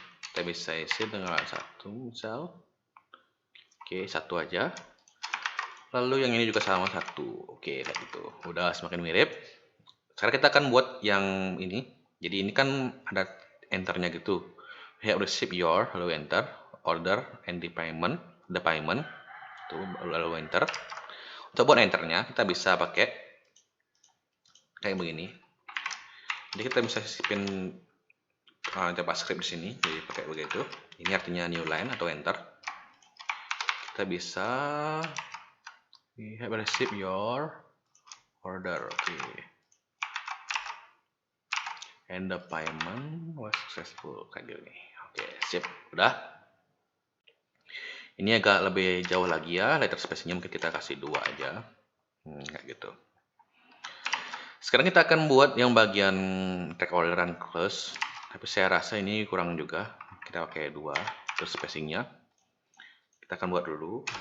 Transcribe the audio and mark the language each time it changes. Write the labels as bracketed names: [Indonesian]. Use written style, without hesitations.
[Indonesian] Kita bisa isi dengan satu misal. Oke, satu aja. Lalu yang ini juga sama satu. Oke, kayak gitu. Udah semakin mirip. Sekarang kita akan buat yang ini. Jadi ini kan ada enternya gitu. [English] We have received your, [Indonesian] lalu enter, [English] order and the payment. [Indonesian] Tuh, lalu enter. Untuk buat enternya kita bisa pakai kayak begini. Jadi kita bisa sisipin JavaScript di sini. Jadi pakai begitu. Ini artinya new line atau enter. Kita bisa [English] we have received your order. Oke. And the payment was successful [Indonesian] kayak gini. Oke, sip. Udah. Ini agak lebih jauh lagi ya. Letter spacingnya mungkin kita kasih 2 aja. Kayak gitu. Sekarang kita akan buat yang bagian track order dan close. Tapi saya rasa ini kurang juga. Kita pakai 2 terus spacingnya. Kita akan buat dulu.